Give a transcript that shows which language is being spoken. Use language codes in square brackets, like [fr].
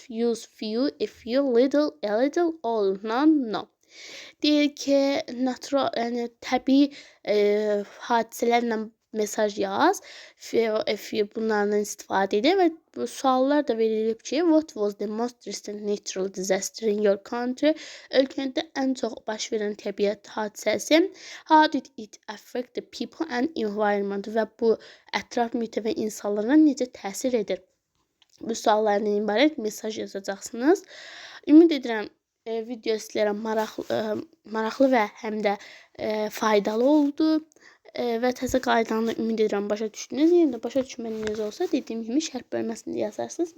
[en] Use few, a few, little, a little, all, none, no. [az] Deyir ki, natural, yəni təbii hadisələrlə mesaj yaz. Few bunlardan istifadə edir və bu suallar da verilib ki, [en] what was the most recent natural disaster in your country? [az] Ölkəndə ən çox baş verən təbiət hadisəsi. [en] How did it affect the people and environment? [az] Və bu ətraf mühitə və insanlara necə təsir edir? Bu suallardan ibarət mesaj yazacaqsınız. Ümid edirəm video sizlərə maraqlı və həm də faydalı oldu. Və təzə qaydanı ümid edirəm başa düşdünüz. Yəni də başa düşmədiyiniz olsa, dediyim kimi şərh bölməsində yazarsınız.